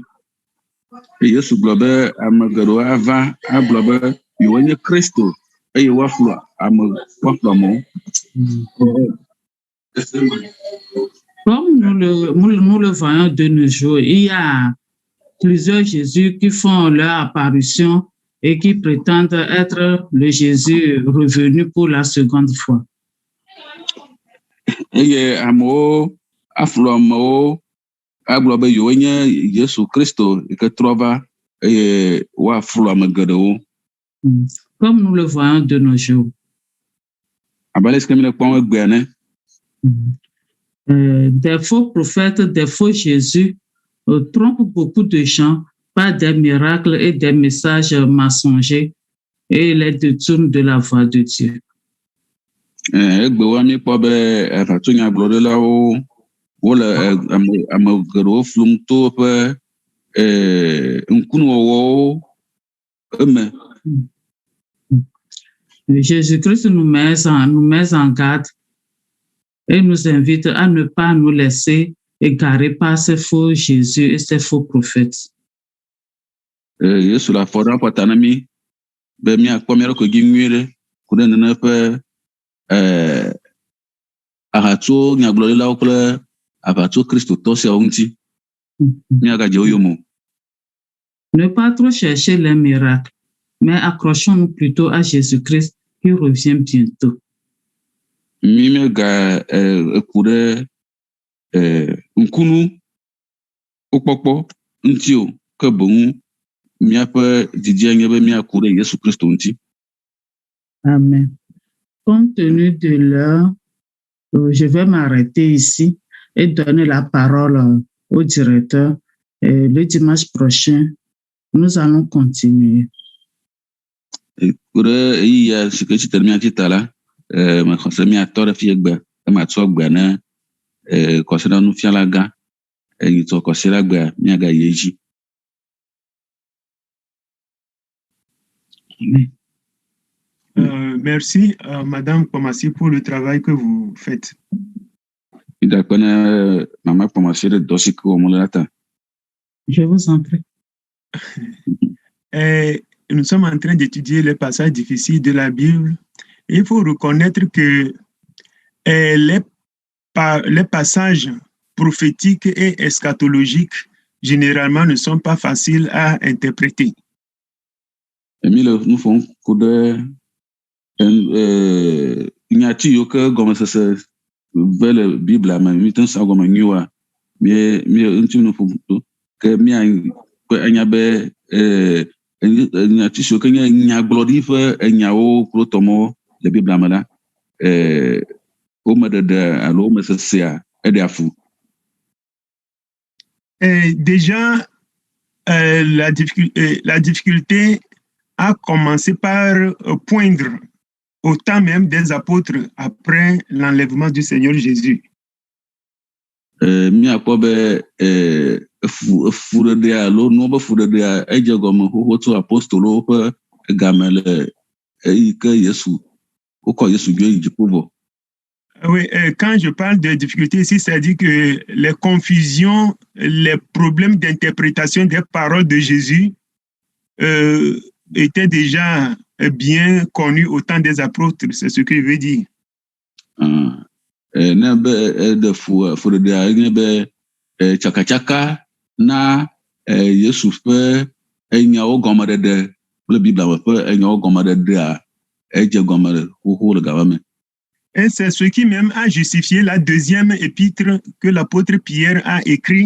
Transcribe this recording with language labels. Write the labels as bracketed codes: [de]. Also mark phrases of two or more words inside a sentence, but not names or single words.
[ee] Yesu gblɔ be ame geɖewo ava agblɔ be yewoe nye Kristo eye woaflu amewo. [fr] Comme nous le voyons de nos jours, il y a plusieurs Jésus qui font leur apparition et qui prétendent être le Jésus revenu pour la seconde fois. [ee] Eye amewo aflu amewo agblɔ be yewoe nye Yesu Kristo yi ke trɔ va eye woaflu ame geɖewo. [fr] Comme nous le voyons de nos jours. [ee] Abe ale si ke mi le kpɔm egbea ne. [fr] Des faux prophètes, des faux Jésus trompent beaucoup de gens par des miracles et des messages mensongers et les détournent de la voie de Dieu. [ee] Egbewoa mi kpɔ be aʋatsonyagblɔɖilawo wole ame geɖewo flum to woƒe ŋkunuwɔwɔwo eme. [fr] Jésus-Christ nous met en garde et nous invite à ne pas nous laisser égarer par ces faux Jésus et ces faux prophètes. [ee] Yesu le afɔ ɖe ƒota na mi be míakpɔ mía ɖokui dzi nyuie ɖe ku ɖe nene ƒe ahatso nyagblɔɖilawo kple aʋatso kristotɔ siawo ŋuti. Míagadze wo yome o. [fr] Ne pas trop chercher les miracles, mais accrochons-nous plutôt à Jésus-Christ qui revient bientôt. [ee] Mi míega eku ɖe ŋkunu wokpɔkpɔ ŋuti o, ke boŋu míaƒe didia nye be míaku ɖe Yesu Kristo ŋuti. Amen. [fr] Compte tenu de l'heure, je vais m'arrêter ici et donner la parole au directeur. Et le dimanche prochain, nous allons continuer. [ee] Ku ɖe eya si ke tsitre mía dzi ta la, mexɔse míatɔ ɖe fie gbe, ematsɔ gbe ne kɔsiɖa nufiala gã, nyitsɔ kɔsiɖa gbea míagayi edzi. [fr] Merci, Madame Pomasi, pour le travail que vous faites. [ee] Maman Pomasi de dɔ si ke wɔm le la ta. [fr] Je vous en prie. Nous sommes en train d'étudier les passages difficiles de la Bible. Il faut reconnaître que les passages prophétiques et eschatologiques, généralement, ne sont pas faciles à interpréter. Nous faisons coup de [ee] nyati yo ke gɔmesese ve le Biblia me mi te sa gɔme nyuia mi ŋuti no ƒoƒo ke mia enya be nyati siwo ke nye nyagblɔɖi ƒe nyawo kple tɔmɔ le Biblia me la wome ɖeɖe alo wome sesea eɖe afu. [fr] Déjà la difficulté a commencé par poindre au temps même des apôtres après l'enlèvement du Seigneur Jésus. [ee] Miakpɔ be fuɖeɖea alo nuwo be fuɖeɖea edze gɔme xoxo tso apostolowo ƒe game le eyi ke Yesu wokɔ Yesu dzo yi dziƒo vɔ. [fr] Oui, quand je parle de difficultés ici, c'est-à-dire que les confusions, les problèmes d'interprétation des paroles de Jésus étaient déjà bien connus au temps des apôtres, c'est ce que je veux dire. [ee] Ne be de fuɖeɖea nye be tsakatsaka na Yesu ƒe enyawo gɔmeɖeɖe kple Biblia me ƒe enyawo gɔmeɖeɖea edze gɔme xoxo le gaba me. [fr] Et c'est ce qui même a justifié la deuxième épître que l'apôtre Pierre a écrit.